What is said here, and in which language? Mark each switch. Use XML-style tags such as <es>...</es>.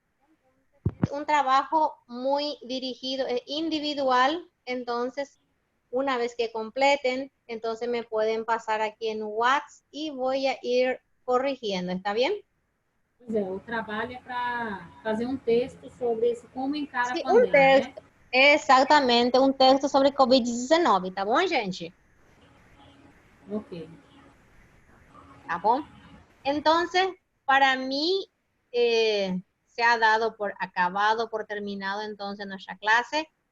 <es>Entonces, es un trabajo muy dirigido, individual, entonces una vez que completen, entonces me pueden pasar aquí en WhatsApp y voy a ir corrigiendo, ¿está bien?</es> <pt>Pois é, o trabalho é para fazer um texto sobre esse, como encara</pt> <es>Sí,</es> <pt>a pandemia,</pt> <es>un texto, exactamente, un texto sobre COVID-19,</es> <pt>¿está bom, gente? né? Ok. ¿Está bom?</pt> <es>Entonces, para mí se ha dado por acabado, por terminado entonces nuestra clase.</es>